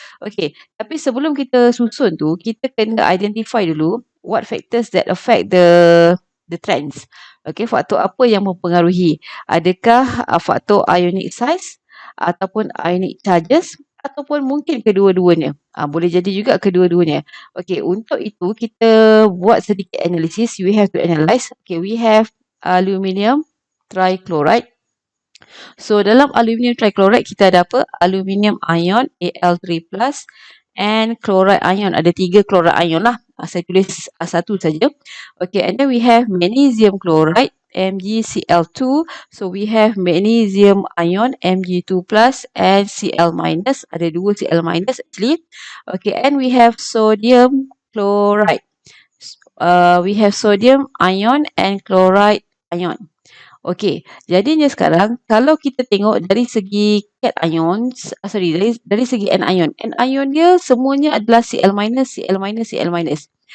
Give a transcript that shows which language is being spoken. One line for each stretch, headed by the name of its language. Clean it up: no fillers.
Malay: Okay, tapi sebelum kita susun tu, kita kena identify dulu
English: what factors that affect the trends.
Malay: Okay, faktor apa yang mempengaruhi? Adakah faktor ionic size ataupun ionic charges ataupun mungkin kedua-duanya. Boleh jadi juga kedua-duanya. Okay, untuk itu kita buat sedikit analisis.
English: We have to analyze. Okay, we have aluminium trichloride.
Malay: So dalam aluminium trichloride kita ada apa? Aluminium ion Al3+ and chloride ion. Ada 3 chloride ion lah. Saya tulis satu saja.
English: Okay, and then we have magnesium chloride MgCl2. So we have magnesium ion Mg2+ and Cl-.
Malay: Ada 2 Cl- actually.
English: Okay, and we have sodium chloride. We have sodium ion and chloride ion.
Malay: Okey, jadinya sekarang kalau kita tengok dari segi cations, dari segi anion. Anion dia semuanya adalah Cl-, Cl-, Cl-.